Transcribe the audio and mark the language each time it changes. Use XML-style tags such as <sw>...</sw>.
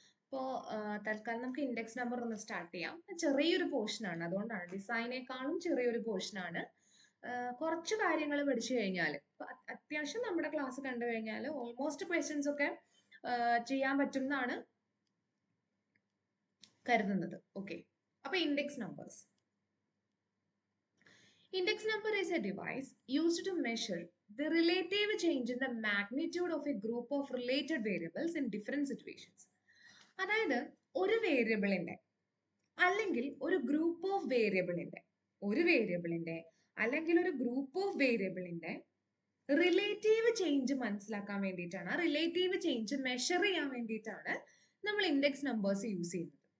<ml>അപ്പോൾ തൽക്കാലം നമുക്ക് ഇൻഡെക്സ് നമ്പർ ഒന്ന് സ്റ്റാർട്ട് ചെയ്യാം. ചെറിയൊരു പോർഷനാണ്, അതുകൊണ്ടാണ് ഡിസൈനേക്കാളും ചെറിയൊരു പോർഷനാണ്. കുറച്ച് കാര്യങ്ങൾ പഠിച്ചു കഴിഞ്ഞാൽ അത്യാവശ്യം നമ്മുടെ ക്ലാസ് കണ്ടു കഴിഞ്ഞാൽ ഓൾമോസ്റ്റ് ക്വസ്റ്റ്യൻസ് ഒക്കെ ചെയ്യാൻ പറ്റും എന്നാണ് കരുതുന്നത്. ഓക്കെ, അപ്പൊ index numbers.</ml> <en>Index number is a device used to measure the relative change in the magnitude of a group of related variables in different situations.</en> <ml>അതായത് ഒരു വേരിയബിളിന്റെ അല്ലെങ്കിൽ ഒരു ഗ്രൂപ്പ് ഓഫ് വേരിയബിളിന്റെ അല്ലെങ്കിൽ ഒരു ഗ്രൂപ്പ് ഓഫ് വേരിയബിളിന്റെ റിലേറ്റീവ് ചേഞ്ച് മനസ്സിലാക്കാൻ വേണ്ടിയിട്ടാണ്, റിലേറ്റീവ് ചേഞ്ച് മെഷർ ചെയ്യാൻ വേണ്ടിയിട്ടാണ് നമ്മൾ ഇൻഡെക്സ് നമ്പേഴ്സ് യൂസ് ചെയ്യുന്നത്.</ml>